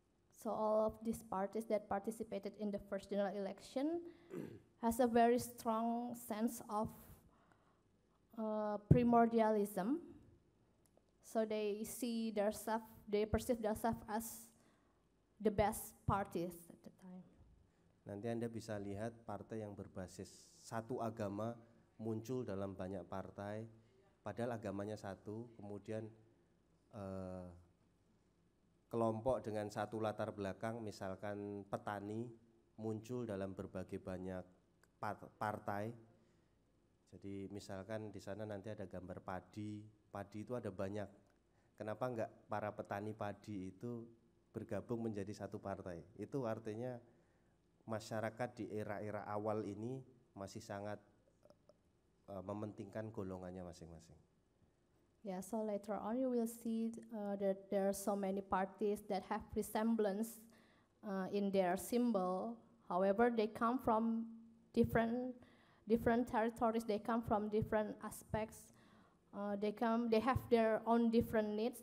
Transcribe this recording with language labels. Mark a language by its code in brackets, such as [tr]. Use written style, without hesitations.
[en] So all of these parties that participated in the first general election has a very strong sense of primordialism. So they perceive themselves as the best parties at the time. [id] Nanti Anda bisa lihat partai yang berbasis satu agama muncul dalam banyak partai, padahal agamanya satu, kemudian kelompok dengan satu latar belakang, misalkan petani, muncul dalam berbagai banyak partai. Jadi misalkan di sana nanti ada gambar padi itu ada banyak. Kenapa enggak para petani padi itu bergabung menjadi satu partai? Itu artinya masyarakat di era-era awal ini masih sangat mementingkan golongannya masing-masing. [en] Yeah, so later on you will see that there are so many parties that have resemblance in their symbol. However, they come from different territories. They come from different aspects. They have their own different needs.